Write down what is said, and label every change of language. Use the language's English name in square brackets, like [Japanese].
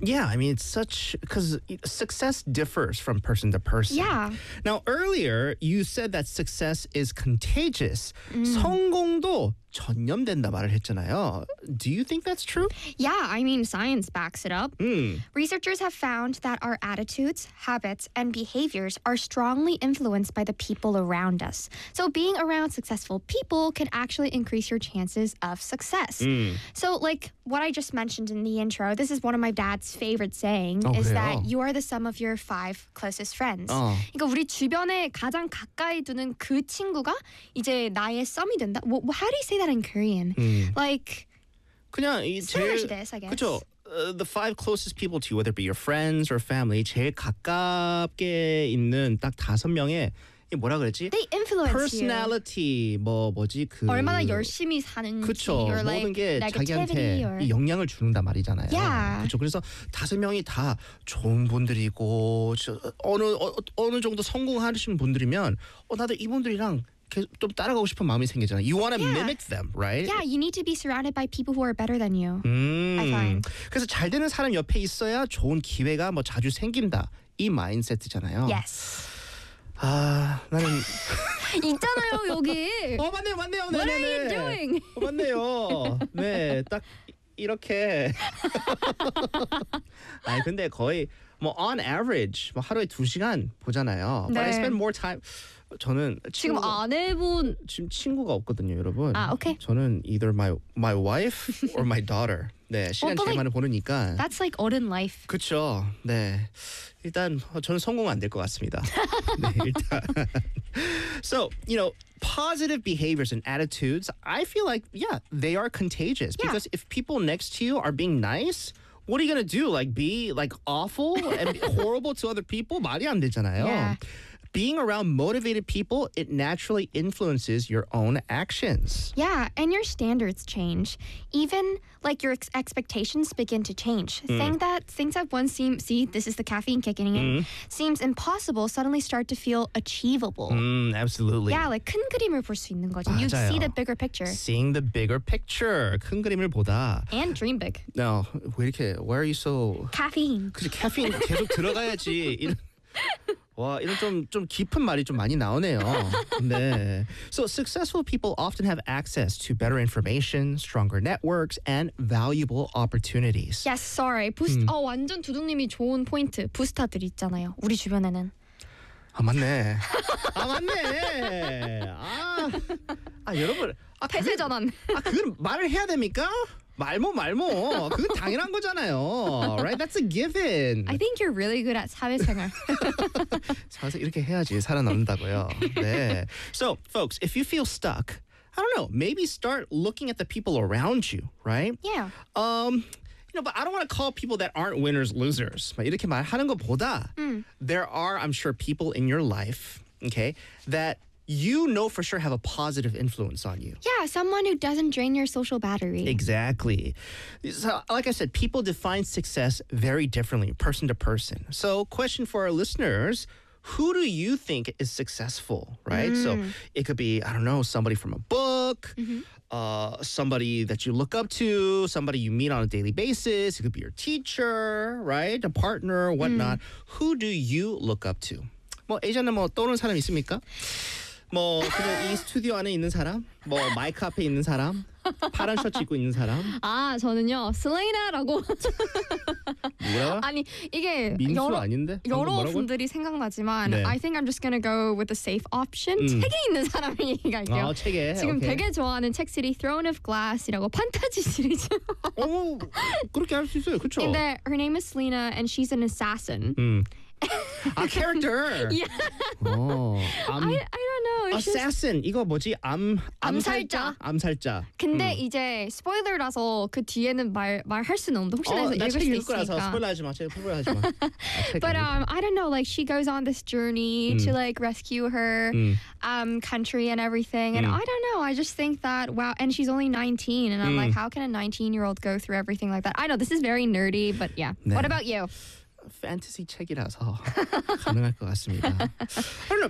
[English] Yeah, I mean, it's such, because success differs from person to person. Yeah. Now, earlier, you said that success is contagious. Mm. [Korean] 성공도 전염된다 말을 했잖아요. [English] Do you think that's true? Yeah, I mean, science backs it up. Mm. Researchers have found that our attitudes, habits, and behaviors are strongly influenced by the people around us. So being around successful people can actually increase your chances of success. Mm. So like what I just mentioned in the intro, this is one of my dad's favorite saying, oh, is [Korean] 그래요? [English] That you are the sum of your five closest friends. [Korean] 그러니까 우리 주변에 가장 가까이 두는 그 친구가 이제 나의 sum이 된다. [English] Well, how do you say that in Korean? Like, [Korean] 그냥 이 [English] similar [Korean] 제일, [English] to this, I guess. [Korean] 그쵸? [English] The five closest people to you, whether it be your friends or family, [Korean] 제일 가깝게 있는 딱 다섯 명의 이게 뭐라 그랬지? [English] They influence personality, you. Personality, [Korean] 뭐 뭐지 그 얼마나 열심히 사는지, 그쵸, [English] or like [Korean] 모든 게 [English] negativity [Korean] 자기한테 [English] or... [Korean] 이 영향을 주는단 말이잖아요. [English] Yeah. [Korean] 그쵸. 그래서 다섯 명이 다 좋은 분들이고 어느 정도 성공하신 분들이면 나도 이분들이랑 좀 따라가고 싶은 마음이 생기잖아. [English] You want to yeah. mimic them, right? Yeah, you need to be surrounded by people who are better than you. I find. [Korean] 그래서 잘 되는 사람 옆에 있어야 좋은 기회가 뭐 자주 생긴다. 이 마인드셋이잖아요. [English] Yes. [Korean] 아, 나는 있잖아요, 여기. 어, 맞네요, 맞네요. 네, 네, 네. [English] What are you doing? [Korean] 어, 맞네요. 네, 딱 이렇게. 아니, 근데 거의 뭐 [English] on average [Korean] 뭐 하루에 두 시간 보잖아요. 네. [English] But I spend more time [Korean] 저는 지금 아내분 지금 친구가 없거든요, 여러분. 아, 오케이. 저는 [English] either my wife or my daughter. [Korean] 네, 시간 제일 많이 보내니까. [English] That's like [Korean] 어른 [English] life. [Korean] 그렇죠. 네. 일단 저는 성공 안 될 것 같습니다. 네, 일단. [English] So, you know, positive behaviors and attitudes, I feel like yeah, they are contagious yeah. because if people next to you are being nice, what are you going to do? Like be like awful and horrible to other people? [Korean] 말이 안 되잖아요. [English] Yeah. Being around motivated people, it naturally influences your own actions. Yeah, and your standards change. Even like your expectations begin to change. Mm. Things that once seemed impossible suddenly start to feel achievable. Mm, absolutely. Yeah, like [Korean] 큰 그림을 볼 수 있는 거죠. 맞아요. [English] You see the bigger picture. Seeing the bigger picture. [Korean] 큰 그림을 보다. [English] And dream big. No, [Korean] 왜 이렇게, [English] why are you so... Caffeine. [Korean] 그치, 카페인 계속 들어가야지. 와, 이런 좀 깊은 말이 좀 많이 나오네요. 네. [English] So successful people often have access to better information, stronger networks, and valuable opportunities. Yes, sorry. [Korean] 부스, 어, 완전 두둥님이 좋은 포인트. 부스터들 있잖아요. 우리 주변에는. 아, 맞네. 아, 맞네. 아, 여러분. 아, 폐쇄 전환. 아, 그걸 말을 해야 됩니까? 말모. 그건 당연한 거잖아요. [English] Right? That's a given. I think you're really good at 사회생활. [Korean] 사회생활 이렇게 해야지 살아남는다고요. 네. [English] So, folks, if you feel stuck, I don't know, maybe start looking at the people around you, right? Yeah. You know, but I don't want to call people that aren't winners losers. [Korean] 이렇게 말하는 것보다 [English] there are, I'm sure, people in your life, okay, that you know for sure have a positive influence on you. Yeah, someone who doesn't drain your social battery. Exactly. So, like I said, people define success very differently, person to person. So, question for our listeners, who do you think is successful, right? Mm. So, it could be, I don't know, somebody from a book, somebody that you look up to, somebody you meet on a daily basis. It could be your teacher, right? A partner, whatnot. Mm. Who do you look up to? [Korean] 뭐, 예전에 뭐, 떠오르는 사람 있습니까? 뭐 그냥 이 스튜디오 안에 있는 사람, 뭐 마이크 앞에 있는 사람, 파란 셔츠 입고 있는 사람. 아 저는요 슬레이나라고. 뭐야? 아니 이게 민수 여러, 아닌데? 여러 분들이 생각나지만, 네. [English] I think I'm just gonna go with the safe option. [Korean] 책이 있는 사람 얘기할게요. 아 책에. 지금 오케이. 되게 좋아하는 책 시리 Throne of Glass이라고 판타지 시리즈. 어머 그렇게 할 수 있어요, 그렇죠? [English] And her name is Selena, and she's an assassin. A character. Yeah. Oh. I don't know. It's assassin. Just... [Korean] 이거 뭐지? 암살자. 암살자. 근데 이제 스포일러라서 그 뒤에는 말할 수는 없는데 혹시나 해서 읽을 수 있으니까. 나 책 읽을 거라서 스포일러 하지 마. 스포일러 하지 마. [English] But I don't know. Like she goes on this journey to like rescue her country and everything. And I don't know. I just think that wow. And she's only 19. And I'm like, how can a 19-year-old go through everything like that? I know this is very nerdy, but yeah. [Korean] 네. [English] What about you? [Korean] Fantasy 책이라서 가능할 것 같습니다. [English] I don't know.